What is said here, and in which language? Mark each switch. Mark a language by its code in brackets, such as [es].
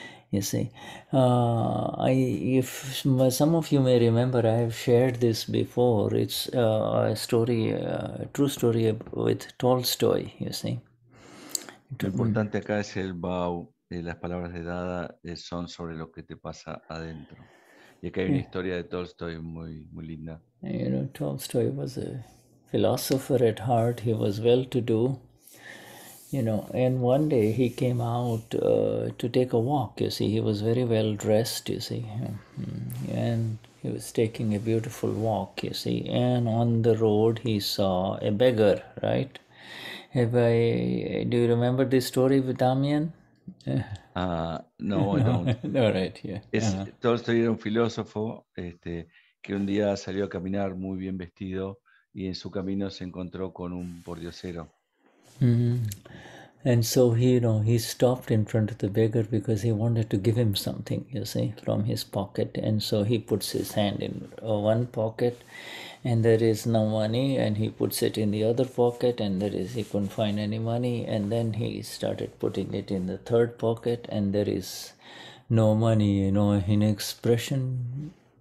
[en] You see, if some of you may remember, I have shared this before. It's a story, a true story with Tolstoy, you see. [es] Lo importante acá es el bhava. Las palabras de Dada son sobre lo que te pasa adentro. Y acá hay una historia de Tolstoy muy, muy linda. [en] Tolstoy was a philosopher at heart. He was well-to-do. And one day he came out to take a walk, you see. He was very well dressed, you see. And he was taking a beautiful walk, you see. And on the road he saw a beggar, right? Do you remember this story with Damien? No, I don't. No, right, yeah. [es] Tolstoy era un filósofo que un día salió a caminar muy bien vestido y en su camino se encontró con un pordiosero. [en] And so he stopped in front of the beggar because he wanted to give him something, you see, from his pocket. And so he puts his hand in one pocket and there is no money, and he puts it in the other pocket and he couldn't find any money, and then he started putting it in the third pocket and there is no money, in expression.